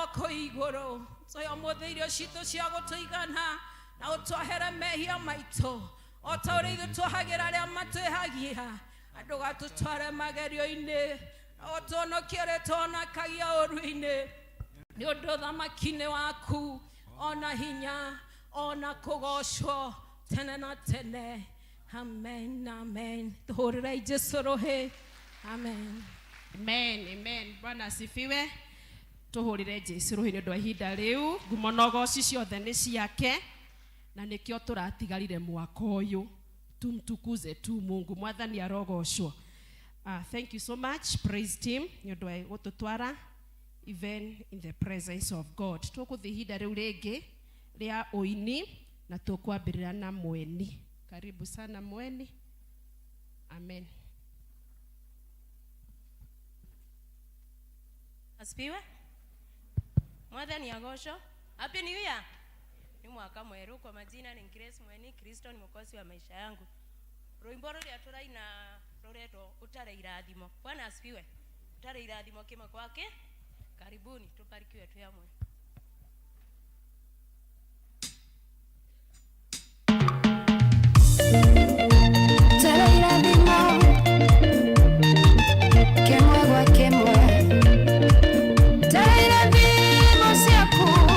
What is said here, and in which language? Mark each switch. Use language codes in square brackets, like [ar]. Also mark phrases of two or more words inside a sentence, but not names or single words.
[ki] kũ igũrũ tũhe ũmũthĩ irio citũ cia gũtũigana na ũtwehere mehia maitũ o ta ũrĩa ithuĩ tuohagĩra arĩa matwĩhagia andũ gatũtware magerio-inĩ ũtũhonokie ũrĩa tũhonokagia ũru-inĩ nĩ ũndũ ũthamaki-inĩ waku ona hinya ona kũgocwo tene na tene amen amen tũhũrĩre Jesũ rũhĩ amen [sw] Amen, amen. Bwana asifiwe. [ki] Tũhũrĩre Jesũ rũhĩ nĩ ũndũ wa ihinda rĩu ngumo na ũgooci ciothe nĩ ciake na nĩkĩo tũratigarire mwaka ũyũ [sw] tumtukuze tu Mungu [ki] mwathani arogocwo. [en] Thank you so much praise team [ki] nĩ ũndũ wa gũtũtwara [en] even in the presence of God. [ki] Tũkũthi ihinda rĩu rĩngĩ rĩa ũini na tũkwambĩrĩra na mweni. [sw] Karibu sana mweni. Amen. Asifiwe. [ki] Mwathani agocwo. [en] Happy New Year. [ki] Ni mwaka mweru [sw] kwa majina ni Grace Mweni Kristo ni mwokozi wa maisha yangu. [ki] Rwimbo rũrĩa tũraina rũretwo ũtare irathimo. [sw] Bwana asifiwe. [ki] Ũtare irathimo kĩmwe kwake. [sw] Karibuni tubarikiwe tu hamwe. [ki] Ũtare irathimo kĩmwe gwa kĩmwe. Ũtare irathimo ciaku.